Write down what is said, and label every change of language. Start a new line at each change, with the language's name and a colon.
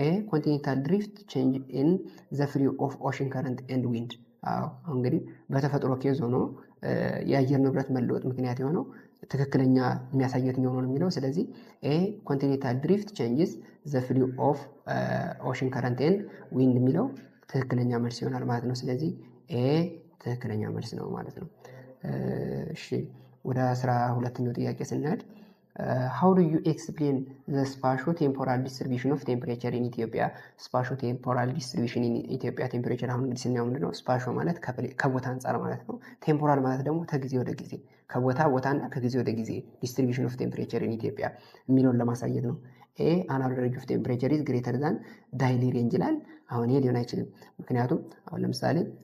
English: ኮንቲኔንታል ድሪፍት ቼንጅ ኢን ዘ ፍሎ ኦፍ ኦሽን ከረንት ኤንድ ዊንድ።
Amharic: እንግዲህ በተፈጥሮ ኬዝ ሆኖ የአየር ንብረት መለወጥ ምክንያት የሆነው ትክክለኛ የሚያሳየው የትኛው ነው የሚለው። ስለዚህ ኮንቲኔንታል ድሪፍት ቼንጅስ ዘ ፍሎ ኦፍ ኦሽን ከረንት ኤንድ ዊንድ የሚለው ትክክለኛ መልስ ይሆናል ማለት ነው። ስለዚህ ትክክለኛ መልስ ነው ማለት ነው። እሺ ወደ 12ኛው ጥያቄ ስንሄድ
English: how do you explain the spatio-temporal distribution of temperature in Ethiopia? spatio-temporal distribution in Ethiopia temperature
Amharic: አሁን እንግዲህ ስናየው ምንድነው ስፓሾ ማለት ከቦታ አንጻር ማለት ነው። ቴምፖራል ማለት ደግሞ ከጊዜ ወደ ጊዜ ቦታና ከጊዜ ወደ ጊዜ
English: distribution of temperature in Ethiopia
Amharic: የሚለውን ለማሳየት ነው።
English: annual range of temperature is greater than daily range
Amharic: ይላል። አሁን ይሄ ሊሆን አይችልም። ምክንያቱም አሁን ለምሳሌ